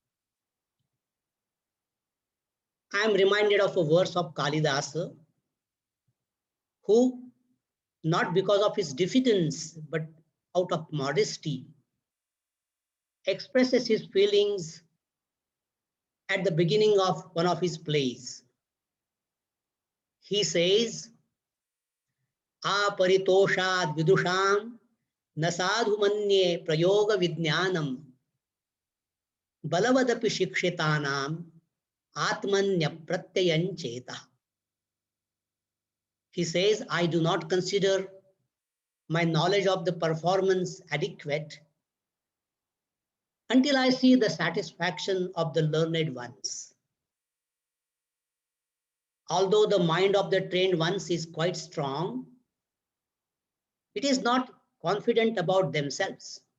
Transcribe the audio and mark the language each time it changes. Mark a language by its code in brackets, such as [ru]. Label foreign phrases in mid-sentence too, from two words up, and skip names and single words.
[en] I am reminded of a verse of Kalidasa, who, not because of his diffidence, but out of modesty, expresses his feelings at the beginning of one of his plays. He says, [sa] अपरितोषाद् विदुषां न साधु मन्ये प्रयोग विज्ञानम् बलवदपि शिक्षितानाम् आत्मन्य प्रत्ययं चेतः. [en] He says, I do not consider my knowledge of the performance adequate until I see the satisfaction of the learned ones. Although the mind of the trained ones is quite strong, it is not confident about themselves.